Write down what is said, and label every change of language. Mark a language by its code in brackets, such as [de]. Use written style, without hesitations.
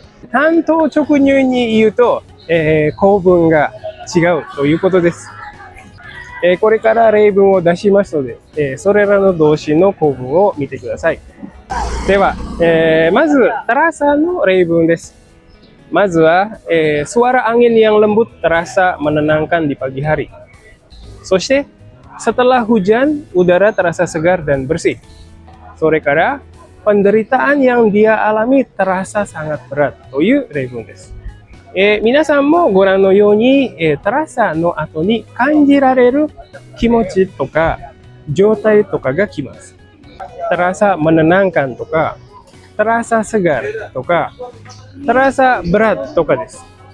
[ja] 単刀直入に言うと、構文が違うということです。これから例文を出しますので、それらの動詞の構文を見てください。では、まず、terasaの例文です。まずは、 [id] suara angin yang lembut terasa menenangkan di pagi hari. [ja] そして、 [id] setelah hujan, udara terasa segar dan bersih. [ja] それから、 [id] penderitaan yang dia alami terasa sangat berat [ja] という例文です。皆さんもご覧のように、terasa の後に感じられる気持ちとか状態とかが来ます。 [id] terasa menenangkan [ja] とか、 [id] terasa segar [ja] とか、 [id] terasa berat [ja] とかです。